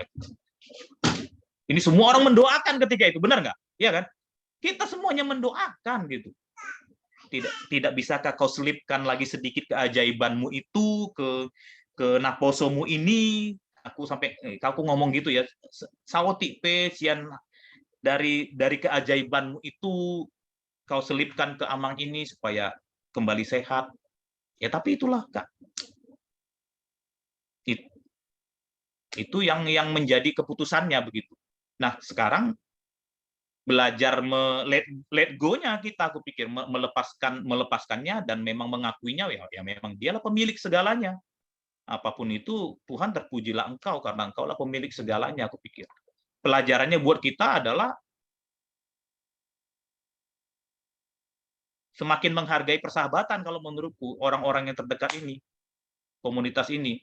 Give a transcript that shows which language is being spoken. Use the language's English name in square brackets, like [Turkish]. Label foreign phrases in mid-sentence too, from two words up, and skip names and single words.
[Indonesian] Ini semua orang mendoakan ketika itu, benar nggak? Iya kan? Kita semuanya mendoakan gitu. Tidak bisakah kau selipkan lagi sedikit keajaibanmu itu ke naposomu ini? Aku sampai aku ngomong gitu ya. [Batak Toba] Sawoti pe sian [Indonesian] dari keajaibanmu itu kau selipkan ke Amang ini supaya kembali sehat. Ya tapi itulah Kak. Itu yang menjadi keputusannya begitu. Nah, sekarang belajar [English] let go- [Indonesian] nya kita, aku pikir melepaskannya dan memang mengakuinya ya memang dialah pemilik segalanya. Apapun itu, Tuhan terpujilah engkau karena engkaulah pemilik segalanya, aku pikir. Pelajarannya buat kita adalah semakin menghargai persahabatan kalau menurutku, orang-orang yang terdekat ini, komunitas ini.